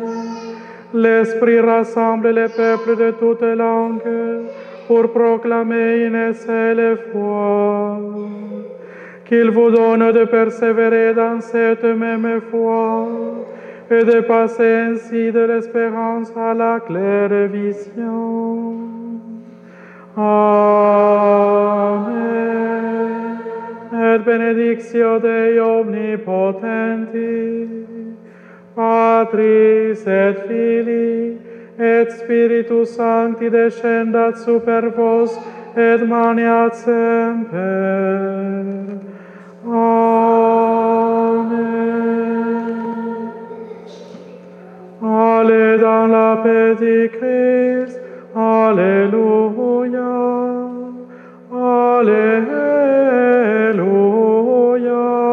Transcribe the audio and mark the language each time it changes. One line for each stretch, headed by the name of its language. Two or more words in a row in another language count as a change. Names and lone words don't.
French: L'Esprit rassemble les peuples de toutes langues pour proclamer une seule foi. Qu'il vous donne de persévérer dans cette même foi et de passer ainsi de l'espérance à la claire vision. Amen.
Latin: Et benedictio Dei omnipotenti, Patris et Filii et Spiritus Sancti descendat super vos et maniat semper. Amen.
French: Allez dans la paix du Christ. Alléluia. Alléluia.